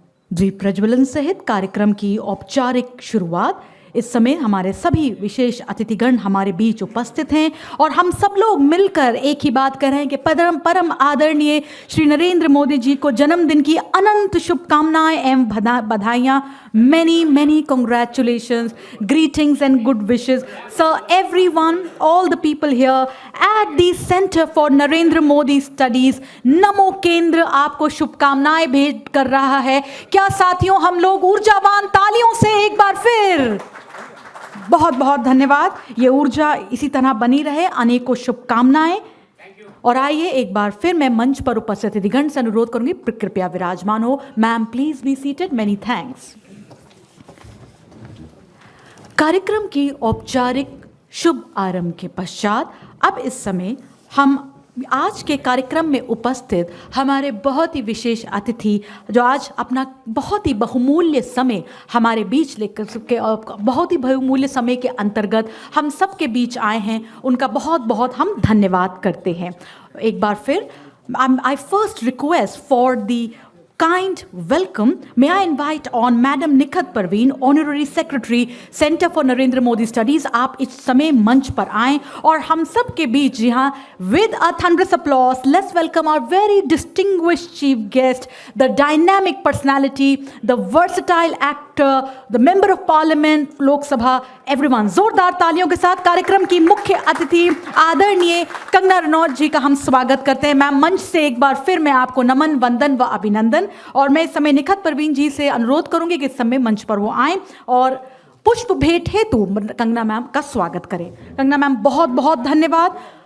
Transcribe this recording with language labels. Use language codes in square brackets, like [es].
[hi] द्वीप प्रज्वलन सहित कार्यक्रम की औपचारिक शुरुआत। इस समय हमारे सभी विशेष अतिथिगण हमारे बीच उपस्थित हैं और हम सब लोग मिलकर एक ही बात कर रहे हैं कि परम आदरणीय श्री नरेंद्र मोदी जी को जन्मदिन की अनंत शुभकामनाएं एवं बधाइयाँ। [en] many congratulations, greetings and good wishes. Sir, everyone, all the people here at the Center for Narendra Modi Studies, [hi] नमो केंद्र आपको शुभकामनाएं भेंट कर रहा है। क्या साथियों हम लोग ऊर्जावान तालियों से एक बार फिर बहुत बहुत धन्यवाद। ये ऊर्जा इसी तरह बनी रहे, अनेकों शुभकामनाएं। और आइए एक बार फिर मैं मंच पर उपस्थित अतिथिगण से अनुरोध करूंगी कृपया विराजमान हो। [en] Ma'am please be seated. Many thanks. [hi] कार्यक्रम की औपचारिक शुभ आरंभ के पश्चात अब इस समय हम आज के कार्यक्रम में उपस्थित हमारे बहुत ही विशेष अतिथि जो आज अपना बहुत ही बहुमूल्य समय हमारे बीच लेकर के बहुत ही बहुमूल्य समय के अंतर्गत हम सब के बीच आए हैं, उनका बहुत बहुत हम धन्यवाद करते हैं। एक बार फिर [en] I first request for the kind welcome. May I invite on Madam Nikhat Parveen, Honorary Secretary, Center for Narendra Modi Studies. [hi] आप इस समय मंच पर आएं और हम सब के बीच जी हाँ [en] with a thunderous applause let's welcome our very distinguished chief guest, the dynamic personality, the versatile actor, the member of parliament, Lok Sabha, everyone. [hi] जोरदार तालियों के साथ कार्यक्रम की मुख्य अतिथि आदरणीय कंगना रनौत जी का हम स्वागत करते हैं। मैम मंच से एक बार फिर मैं आपको नमन, वंदन व अभिनंदन। और मैं इस समय निखत परवीन जी से अनुरोध करूंगी कि इस समय मंच पर वो आएं और पुष्प भेंट हेतु कंगना मैम का स्वागत करें। कंगना मैम बहुत बहुत धन्यवाद।